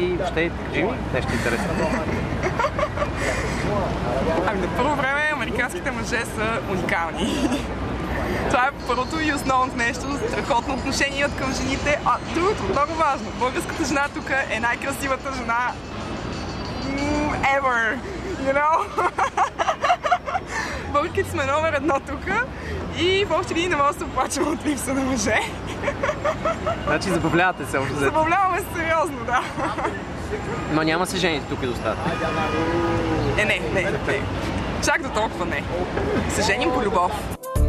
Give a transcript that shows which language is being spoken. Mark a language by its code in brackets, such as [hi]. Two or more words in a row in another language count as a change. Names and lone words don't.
[bg] Въобще, кажи ми нещо интересно. Ами на първо време американските мъже са уникални. Това е първото и основното нещо, страхотно отношение имат към жените. А другото, много важно, българската жена тук е най-красивата жена [en] ever, you know? [bg] Българите сме номер едно тук и въобще ние не можем да се оплачваме от липса на мъже. Значи забавлявате се още. Забавляваме се сериозно, да. Но няма се жените тук и достатъчно. Не. Чак до толкова не. Се женим по любов.